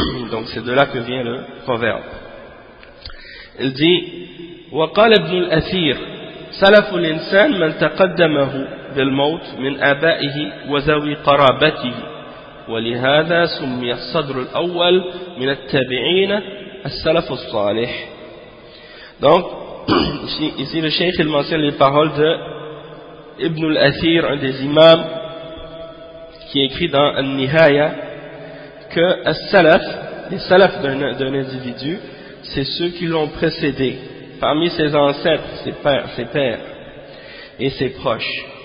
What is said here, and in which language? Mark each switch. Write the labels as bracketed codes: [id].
[fr] Donc, c'est de là que vient le proverbe. Il dit, [ar] وَقَالَ ابْنُ الْأَثِيرِ سَلَفُ الْإِنسَانِ مَنْ تَقَدَّمَهُ بالموت من آبائه وذوي قرابته ولهذا سمي الصدر الأول من التابعين السلف الصالح. [fr] Donc ici le cheikh il mentionne les paroles de Ibn al-Athir, un des imams, qui écrit dans An-Nihaya que as-salaf, les salaf d'un individu, c'est ceux qui l'ont précédé parmi ses ancêtres, ses pères et ses proches.